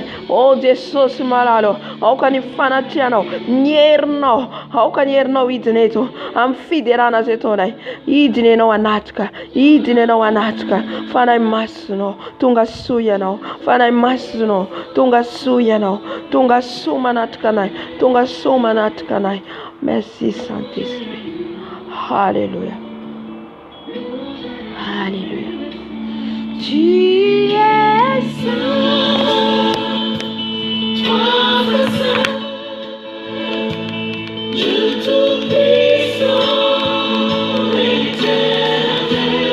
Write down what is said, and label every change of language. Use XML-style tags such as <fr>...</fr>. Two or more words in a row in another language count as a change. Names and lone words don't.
<mg>O Jesosy malalo, aoka ny fanatrianao, ny herinao, aoka ny herinao hidina eto amin'ny fiderana azy eto anay. Hidina ianao anatrika, hidina ianao anatrika. Fanahy masonao, tonga soa ianao. Fanahy masonao, tonga soa ianao. Tonga soa manatrika anay, tonga soa manatrika anay.</mg> <fr>Merci Saint-Esprit. Alléluia. Alléluia. Tu es saint, Toi, saint, Dieu tout-puissant, éternel.</fr>